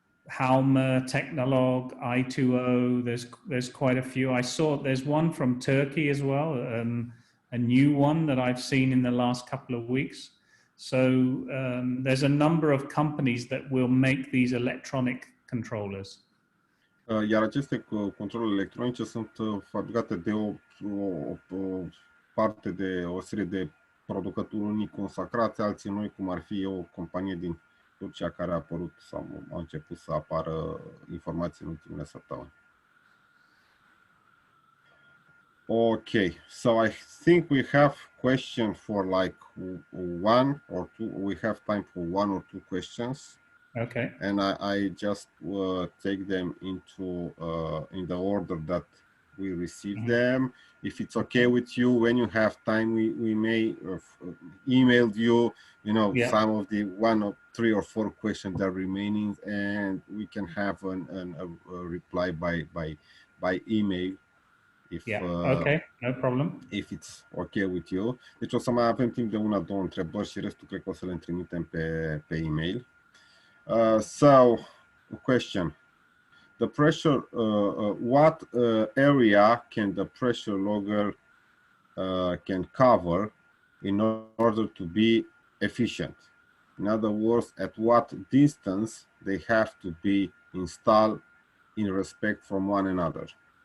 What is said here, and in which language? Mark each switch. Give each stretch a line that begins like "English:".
English: Halma, Technolog, I2O, there's quite a few. I saw there's one from Turkey as well, a new one that I've seen in the last couple of weeks. So there's a number of companies that will make these electronic controllers.
Romanian: Iar aceste controle electronice sunt fabricate de o parte de o serie de producători unii consacrați, alții noi, cum ar fi o companie din Turcia care a apărut sau a început să apară informații în ultimele săptămâni.
English: Okay, so I think we have question for like 1 or 2. We have time for 1 or 2 questions. Okay. And I just take them into in the order that we receive them. If it's okay with you, when you have time, we may email you, some of the 1 or 3 or 4 questions that are remaining, and we can have a reply by email if, Okay, no problem. if it's okay with you.
Romanian: Deci o să mai avem timp de una-două întrebări și restul cred că o să le trimitem pe e-mail.
English: So, a question. The pressure, what area can the pressure logger can cover in order to be efficient? In other words, at what distance they have to be installed in respect from one another?